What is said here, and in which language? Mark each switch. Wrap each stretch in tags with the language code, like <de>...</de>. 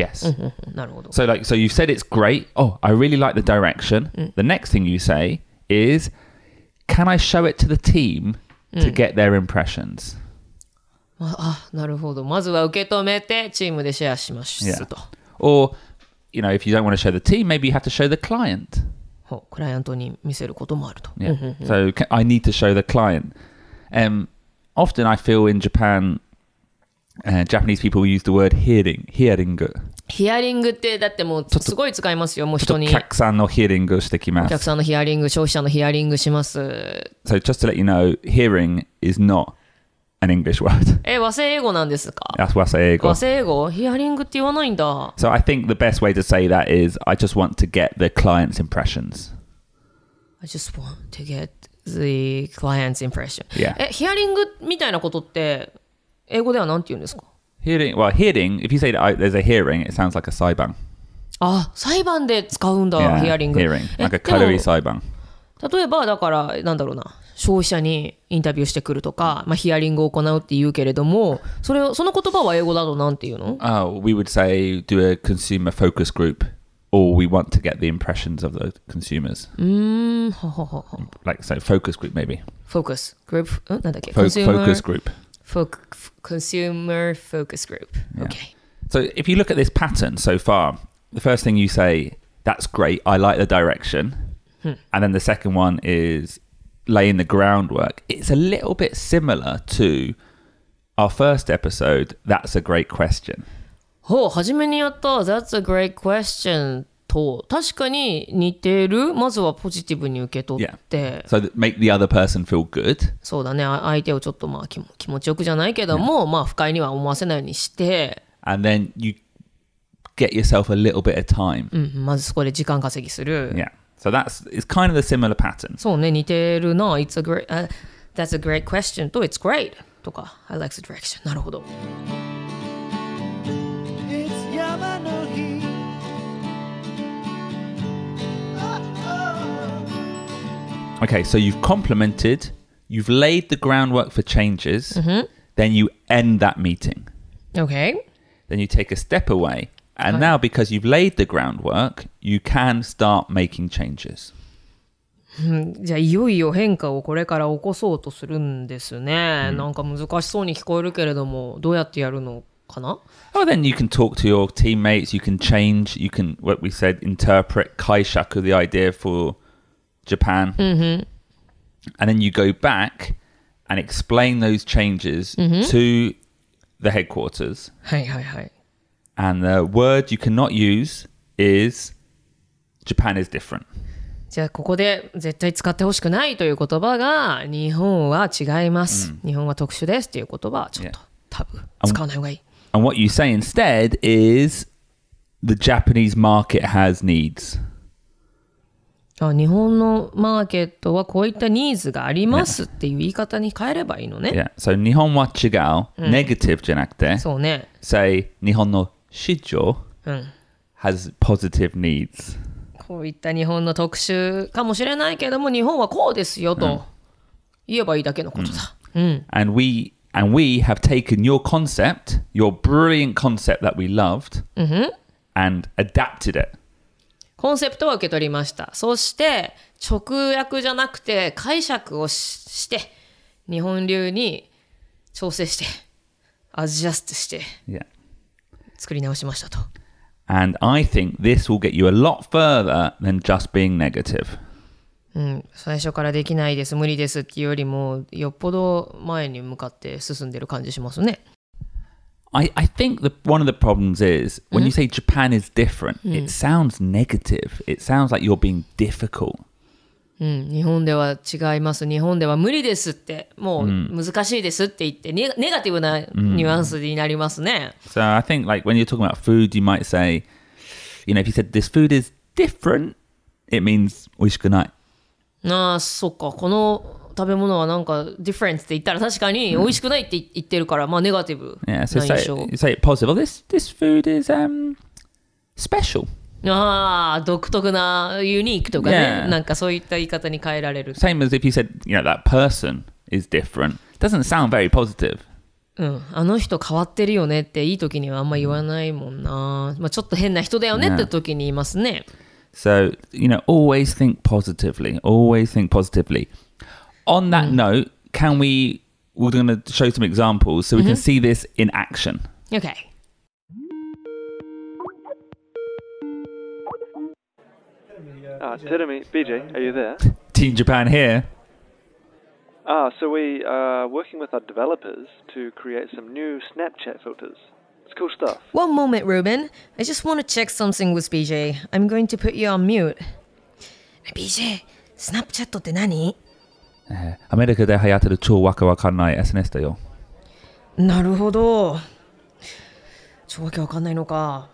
<en>Yes.</en> <ja>なるほど。</ja> <en>So you've said it's great. Oh, I really like the direction. The next thing you say is, can I show it to the team to get their impressions?</en> <ja>なるほど。まずは受け止めてチームでシェアしますと。</ja> <en>Or, if you don't want to show the team, maybe you have to show the client.</en> <ja>クライアントに見せることもあると。</ja> <en>Yeah. So I need to show the client. Often I feel in Japan, Japanese people use the word hearing.</en> <ja>ヒアリングってだってもうすごい使いますよ。もう人に。お客さんのヒアリングをしてきます。お客さんのヒアリング、消費者のヒアリングします。</ja> <en>So just to let you know, hearing is not an English word.</en> <ja>和製英語なんですか？</ja> <en>That's 和製英語。</en> <ja>和製英語？ヒアリングって言わないんだ。</ja> <en>So I think the best way to say that is, I just want to get the client's impressions. I just want to get the client's impression. Yeah.</en> <ja>ヒアリングみたいなことって英語ではなんて言うんですか？</ja> <en>Hearing, if you say that there's a hearing, it sounds like a 裁判.</en> <ja>裁判で使うんだ、ヒアリング。</ja> <en>Hearing, like a</en> <ja>軽い裁判。例えばだからなんだろうな、消費者にインタビューしてくるとか、ヒアリングを行うって言うけれども、その言葉は英語だとなんて言うの？</ja> <en>We would say do a consumer focus group, or we want to get the impressions of the consumers. Like so, focus group maybe. Focus group? なんだっけ？ Focus group. Consumer focus group. Okay. So if you look at this pattern so far, the first thing you say, that's great, I like the direction. And then the second one is laying the groundwork. It's a little bit similar to our first episode, That's a Great Question.</en> <ja>初めにやった</ja> <en>That's a great question</en> <ja>と確かに似てる。まずはポジティブに受け取って、</ja> <en>So that make the other person feel good.</en> <ja>そうだね、相手をちょっと気持ちよくじゃないけども、不快には思わせないようにして、</ja> <en>And then you get yourself a little bit of time.</en> <ja>まずそこで時間稼ぎする。</ja> <en>Yeah. So it's kind of the similar pattern.</en> <ja>そうね、似てるな。</ja> <en>That's a great question と It's great とか I like the direction。</en> <ja>なるほど。</ja> <en>Okay, so you've complimented, you've laid the groundwork for changes, then you end that meeting. Okay. Then you take a step away. And now because you've laid the groundwork, you can start making changes.</en> <ja>じゃあいよいよ変化をこれから起こそうとするんですね。なんか難しそうに聞こえるけれども、どうやってやるのかな？</ja> <en>Well, then you can talk to your teammates, you can change, you can, what we said, interpret kaishaku, the idea for Japan. And then you go back and explain those changes to the headquarters.</en> <ja>はいはいはい。</ja> <en>And the word you cannot use is Japan is different.</en> <ja>じゃあここで絶対使ってほしくないという言葉が日本は違います。日本は特殊ですっていう言葉はちょっとタブ使わない方がいい。</ja> <en>And what you say instead is the Japanese market has needs.</en> <ja>日本のマーケットはこういったニーズがありますっていう言い方に変えればいいのね。</ja> <en>Yeah.</en> <ja>So 日本は違う、negative じゃなくて、そうね。</ja> <en>say</en> <ja>日本の市場、</ja> <en>has positive needs.</en> <ja>こういった日本の特殊かもしれないけども、日本はこうですよと言えばいいだけのことだ。</ja> <en>And we have taken your concept, your brilliant concept that we loved, and adapted it.</en> <ja>コンセプトは受け取りました。そして直訳じゃなくて解釈をして日本流に調整してアジャストして作り直しましたと。</ja> <en>And I think this will get you a lot further than just being negative.</en> <ja>最初からできないです、無理ですっていうよりもよっぽど前に向かって進んでる感じしますね。</ja> <en>I think one of the problems is when you say Japan is different, it sounds negative. It sounds like you're being difficult.</en> <ja>日本では違います。日本では無理ですって、もう難しいですって言って、ネガティブなニュアンスになりますね。</ja> <en>So I think like when you're talking about food, you might say, you know, if you said this food is different, it means</en> <ja>美味しくない。ああ、そっか。この食べ物はなんか different って言ったら確かに美味しくないって言ってるから、まあネガティブな</ja> <en>Yeah, so</en> <ja>印象。</ja> <en>say it positive. Well, this food is special.</en> <ja>ああ、独特なユニークとかね、</ja> <en>Yeah.</en> <ja>なんかそういった言い方に変えられる。</ja> <en>Same as if you said, you know, that person is different. Doesn't sound very positive.</en> <ja>あの人変わってるよねっていい時にはあんま言わないもんな。まあ、ちょっと変な人だよねって時に言いますね。</ja> <en>So, you know, always think positively. Always think positively. On that note, we're going to show some examples so we can see this in action. Okay. Terumi, BJ, are you there? Team Japan here. So we are working with our developers to create some new Snapchat filters. It's cool stuff. One moment, Ruben. I just want to check something with BJ. I'm going to put you on mute.</en> <ja>BJ, Snapchat って何？アメリカで流行ってる超わけわかんない SNS だよ。なるほど。超わけわかんないのか。</ja>